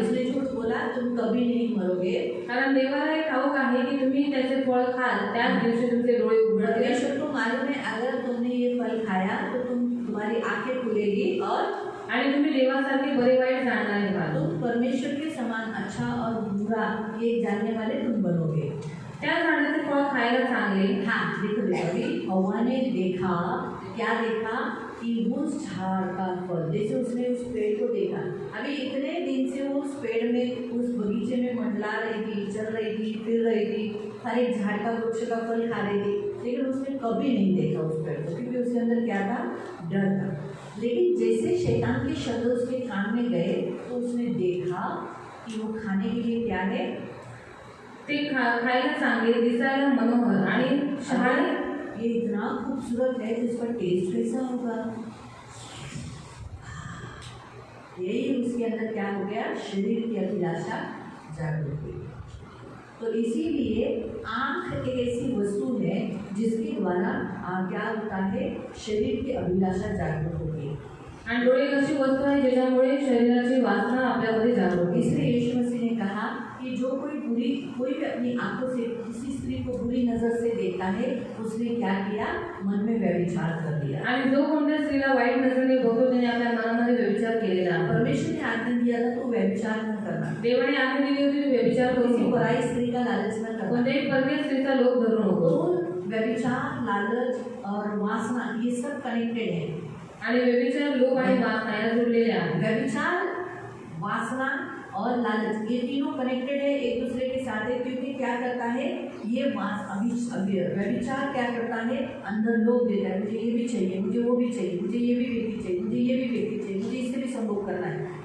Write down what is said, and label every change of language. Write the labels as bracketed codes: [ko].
[hi] इसने झूठ बोला, तुम कभी नहीं मरोगे, [mr] कारण देवाला हे ठाऊक आहे की तुम्ही त्याचे फळ खाल त्याच दिवशी तुमचे डोळे उघडतील। [hi] परमेश्वर को मालूम है अगर तुमने ये फल खाया तो तुम्हारी आंखें खुलेगी और [mr] तुम्ही देवासारखे बरे वाईट जाणणारे व्हाल। [hi] तुम परमेश्वर के समान अच्छा और बुरा ये जानने वाले तुम बनोगे। [mr] त्या झाडाचे फळ खायला चांगले। [hi] हाँ देखो देखो अभी हवा ने देखा, क्या देखा कि उस झाड़ का फल, जैसे उसने उस पेड़ को देखा, अभी इतने दिन से वो उस पेड़ में उस बगीचे में मंडला रही थी, चल रही थी, फिर रही थी, हर एक झाड़ का वृक्ष का फल खा रही थी, लेकिन उसने कभी नहीं देखा उस पेड़ को, क्योंकि उसके अंदर क्या था, डर था। लेकिन जैसे शैतान के शब्द उसके कान में गए तो उसने देखा कि वो खाने के लिए क्या है, [mr] ते खायला चांगले, दिसायला मनोहर आणि शहाणे। [hi] ये इतना खूबसूरत है, जिसका टेस्ट कैसा होगा। यही उसके अंदर क्या हो गया, शरीर की अभिलाषा जागृत हुई। तो इसीलिए आँख एक ऐसी वस्तु है जिसके द्वारा क्या होता है, शरीर की अभिलाषा जागृत होती है। [mr] आणि डोळे एक अशी वस्तू आहे ज्याच्यामुळे शरीराची वासना आपल्यामध्ये जागृत होते. [hi] इसलिए यीशु मसीह ने कहा कि जो कोई भी अपनी आंखों से किसी स्त्री को बुरी नजर से देखता है उसने क्या किया, मन में व्यभिचार कर दिया. [mr] आणि जो कोणत्या स्त्रीला वाईट नजरेने बघतो त्याने आपल्या मनामध्ये व्यभिचार केलेला आहे. [hi] परमेश्वर ने आज्ञा दिया था तो व्यभिचार न करना, [mr] देवाने आज्ञा दिली होती की व्यभिचार करू [hi] किसी [mr] नको. [hi] पराई स्त्री का लालच न करना. [mr] कोणत्याही परकीय स्त्रीचा लोभ धरू नको. [hi] तो व्यभिचार, लालच और वासना ये सब कनेक्टेड है. [mr] आणि व्यभिचार, लोभ आणि वासना याला जुळलेले आहे. [hi] व्यभिचार, वासना और लालच ये तीनों कनेक्टेड है, एक दूसरे के साथ है. क्योंकि क्या करता है ये व्यभिचार क्या करता है, अंदर लोभ देता है, मुझे ये भी चाहिए, मुझे वो भी चाहिए, मुझे ये भी व्यक्ति चाहिए, मुझे ये भी व्यक्ति चाहिए, मुझे इससे भी संभोग करना है.